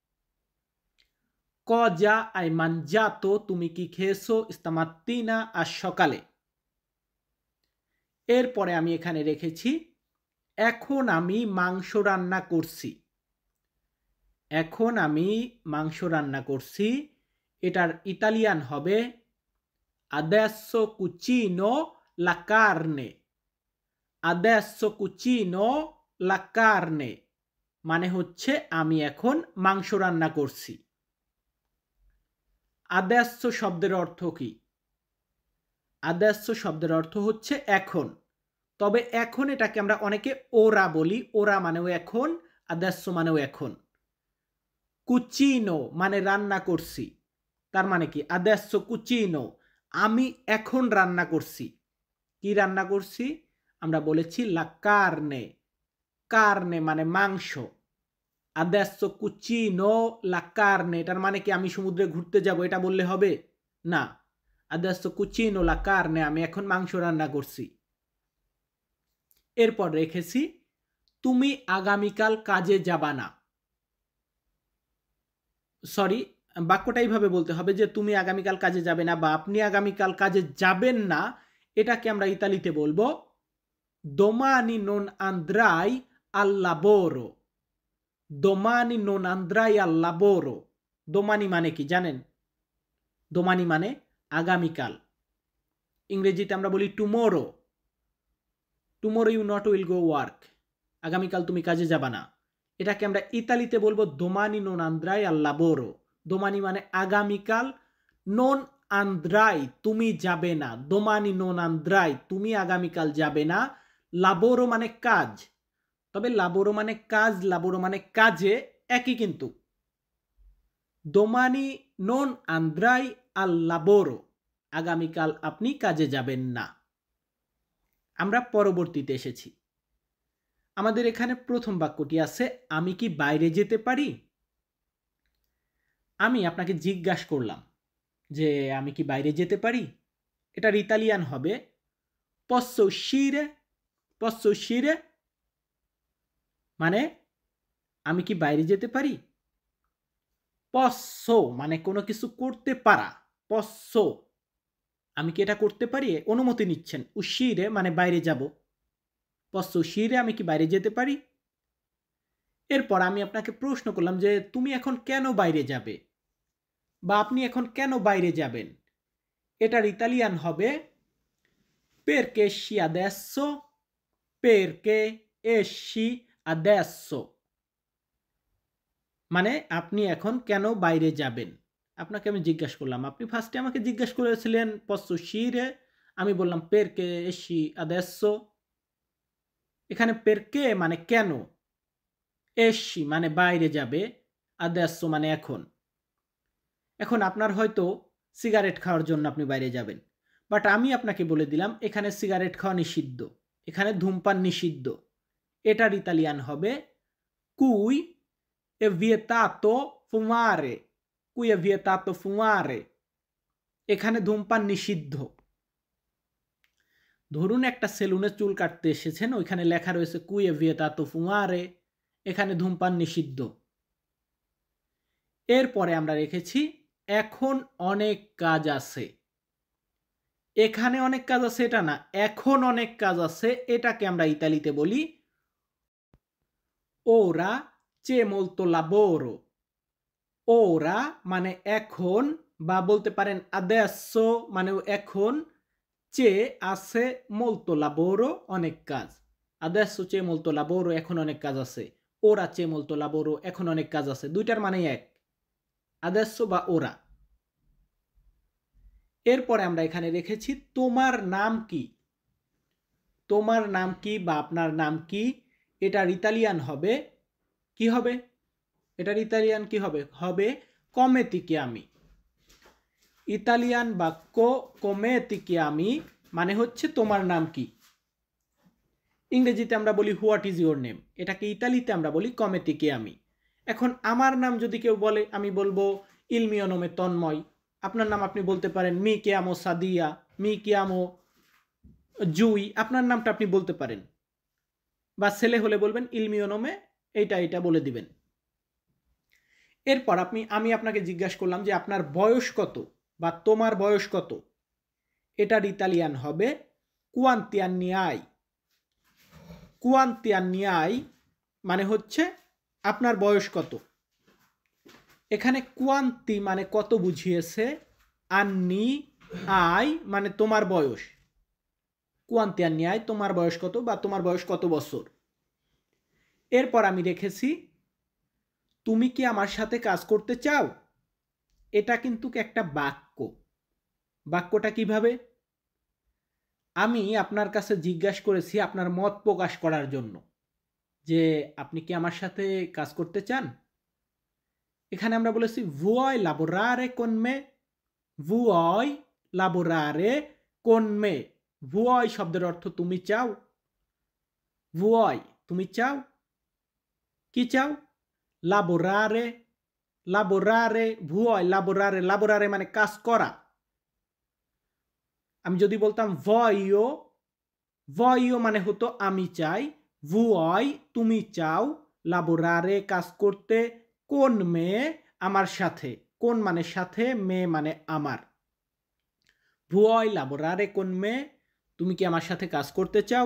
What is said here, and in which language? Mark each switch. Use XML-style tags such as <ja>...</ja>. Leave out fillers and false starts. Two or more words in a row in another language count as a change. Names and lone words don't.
<it>cosa hai mangiato</it> <bn>তুমি কি খেয়েছো ইস্তামাত্তিনা আজ সকালে। এরপরে আমি এখানে রেখেছি এখন আমি মাংস রান্না করছি। এখন আমি মাংস রান্না করছি, এটার ইতালিয়ান হবে</bn> <it>adesso cucino la carne। adesso cucino la carne</it> <bn>মানে হচ্ছে আমি এখন মাংস রান্না করছি। adesso শব্দের অর্থ কি? adesso শব্দের অর্থ হচ্ছে এখন। তবে এখন এটাকে আমরা অনেকে ওরা বলি, ওরা মানেও এখন, adesso মানেও এখন। কুচিনো মানে রান্না করছি, তার মানে কি</bn> <it>adesso cucino</it> <bn>আমি এখন রান্না করছি। কি রান্না করছি? আমরা বলেছি</bn> <it>la carne।</it> <bn>carne মানে মাংস।</bn> <it>adesso cucino la carne</it> <bn>এটার মানে কি আমি সমুদ্রে ঘুরতে যাব এটা বললে হবে না।</bn> <it>adesso cucino la carne</it> <bn>আমি এখন মাংস রান্না করছি। এরপর রেখেছি তুমি আগামীকাল কাজে যাবা না। সরি, বাক্যটা এইভাবে বলতে হবে যে তুমি আগামীকাল কাজে যাবে না বা আপনি আগামীকাল কাজে যাবেন না। এটাকে আমরা ইতালিতে বলবো</bn> <it>domani non andrai al lavoro। domani non andrai al lavoro।</it> <bn>domani মানে কি জানেন? domani মানে আগামীকাল। ইংরেজিতে আমরা বলি</bn> <en>টুমোরো। tomorrow you not will go work.</en> <bn>আগামীকাল তুমি কাজে যাবা না। এটাকে আমরা ইতালিতে বলবো</bn> <it>domani non andrai al lavoro।</it> <bn>domani মানে আগামীকাল,</bn> <it>non andrai</it> <bn>তুমি যাবে না,</bn> <it>domani non andrai</it> <bn>তুমি আগামীকাল যাবে না, lavoro মানে কাজ। তবে lavoro মানে কাজ, lavoro মানে কাজে একই কিন্তু।</bn> <it>domani non andrai al lavoro</it> <bn>আগামীকাল আপনি কাজে যাবেন না। আমরা পরবর্তীতে এসেছি। আমাদের এখানে প্রথম বাক্যটি আছে আমি কি বাইরে যেতে পারি। আমি আপনাকে জিজ্ঞাসা করলাম যে আমি কি বাইরে যেতে পারি, এটার ইতালিয়ান হবে</bn> <it>posso uscire, posso uscire,</it> <bn>মানে আমি কি বাইরে যেতে পারি। posso মানে কোনো কিছু করতে পারা, posso আমি কি এটা করতে পারি, অনুমতি নিচ্ছেন। uscire মানে বাইরে যাব,</bn> <it>posso uscire</it> <bn>আমি কি বাইরে যেতে পারি। এরপর আমি আপনাকে প্রশ্ন করলাম যে তুমি এখন কেন বাইরে যাবে বা আপনি এখন কেন বাইরে যাবেন, এটার ইতালিয়ান হবে</bn> <it>perché esci adesso, perché esci adesso,</it> <bn>মানে আপনি এখন কেন বাইরে যাবেন। আপনাকে আমি জিজ্ঞাসা করলাম, আপনি ফার্স্টে আমাকে জিজ্ঞাসা করেছিলেন</bn> <it>posso uscire,</it> <bn>আমি বললাম</bn> <it>perché esci adesso।</it> <bn>এখানে perché মানে কেন, esci মানে বাইরে যাবে, adesso মানে এখন। এখন আপনার হয়তো সিগারেট খাওয়ার জন্য আপনি বাইরে যাবেন, বাট আমি আপনাকে বলে দিলাম এখানে সিগারেট খাওয়া নিষিদ্ধ, এখানে ধূমপান নিষিদ্ধ। এটার ইতালিয়ান হবে</bn> <it>cui è vietato fumare, cui è vietato fumare,</it> <bn>এখানে ধূমপান নিষিদ্ধ। ধরুন একটা সেলুনে চুল কাটতে এসেছেন, ওইখানে লেখা রয়েছে</bn> <it>cui è vietato fumare,</it> <bn>এখানে ধূমপান নিষিদ্ধ। এরপরে আমরা রেখেছি এখন অনেক কাজ আছে, এখানে অনেক কাজ আছে এটা না, এখন অনেক কাজ আছে, এটাকে আমরা ইতালিতে বলি</bn> <it>ora c'è molto lavoro,</it> <bn>ora মানে এখন, বা বলতে পারেন adesso মানে এখন, c'è আছে</bn> <it>molto lavoro</it> <bn>অনেক কাজ,</bn> <it>adesso c'è molto lavoro</it> <bn>এখন অনেক কাজ আছে,</bn> <it>ora c'è molto lavoro</it> <bn>এখন অনেক কাজ আছে, দুইটার মানেই এক, adesso বা ora। এরপরে আমরা এখানে রেখেছি তোমার নাম কি, তোমার নাম কি বা আপনার নাম কি, এটার ইতালিয়ান হবে কি হবে, এটার ইতালিয়ান কি হবে, হবে</bn> <it>come ti chiami,</it> <bn>ইতালিয়ান বাক্য</bn> <it>come ti chiami</it> <bn>মানে হচ্ছে তোমার নাম কি। ইংরেজিতে আমরা বলি</bn> <en>what is your name,</en> <bn>এটাকে ইতালিতে আমরা বলি</bn> <it>come ti chiami।</it> <bn>এখন আমার নাম যদি কেউ বলে আমি বলবো</bn> <it>il mio nome</it> <bn>তন্ময়, আপনার নাম আপনি বলতে পারেন</bn> <it>mi chiamo</it> <bn>সাদিয়া,</bn> <it>mi chiamo</it> <bn>জুই, আপনার নামটা আপনি বলতে পারেন, বা ছেলে হলে বলবেন</bn> <it>il mio nome</it> <bn>এইটা বলে দিবেন। এরপর আমি আপনাকে জিজ্ঞাসা করলাম যে আপনার বয়স কত বা তোমার বয়স কত, এটার ইতালিয়ান হবে</bn> <it>quanti anni hai, quanti anni hai</it> <bn>মানে হচ্ছে আপনার বয়স কত। এখানে quanti মানে কত বুঝিয়েছে,</bn> <it>anni ai</it> <bn>মানে তোমার বয়স,</bn> <it>quanti anni hai</it> <bn>তোমার বয়স কত বা তোমার বয়স কত বছর। এরপর আমি রেখেছি তুমি কি আমার সাথে কাজ করতে চাও, এটা কিন্তু একটা বাক্য, বাক্যটা কিভাবে, আমি আপনার কাছে জিজ্ঞাসা করেছি আপনার মত প্রকাশ করার জন্য যে আপনি কি আমার সাথে কাজ করতে চান।</bn> <it>এখানে আমরা বলেছি vuoi lavorare con me, vuoi lavorare con me, vuoi</it> <bn>শব্দের অর্থ তুমি চাও,</bn> <it>vuoi</it> <bn>তুমি চাও, কি চাও,</bn> <it>lavorare, lavorare, vuoi lavorare, lavorare</it> <bn>মানে কাজ করা। আমি যদি বলতাম</bn> <it>voglio, voglio</it> <bn>মানে হতো আমি চাই, vuoi তুমি চাও, lavorare কাজ করতে,</bn> <it>con me</it> <bn>আমার সাথে, কোন মানে সাথে, me মানে আমার,</bn> <it>vuoi lavorare con me</it> <bn>তুমি কি আমার সাথে কাজ করতে চাও।</bn>